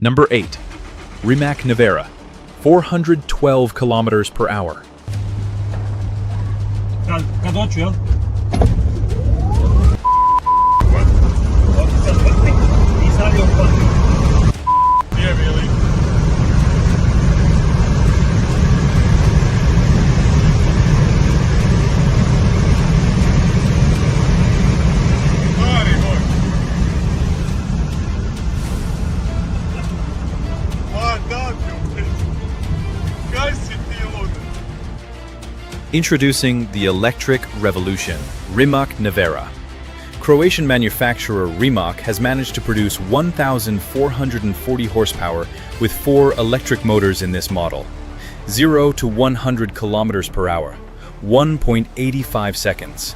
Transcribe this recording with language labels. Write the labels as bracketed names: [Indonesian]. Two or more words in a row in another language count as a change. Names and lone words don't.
[English] Number 8. Rimac Nevera, 412 kilometers per hour. [Croatian] Kad hoću, jel? [English] Yeah, really. [Croatian] Stari moj. Ma da ti, kaj si ti ovdje? [English] Introducing the electric revolution, Rimac Nevera. Croatian manufacturer Rimac has managed to produce 1,440 horsepower with 4 electric motors in this model. 0 to 100 kilometers per hour, 1.85 seconds.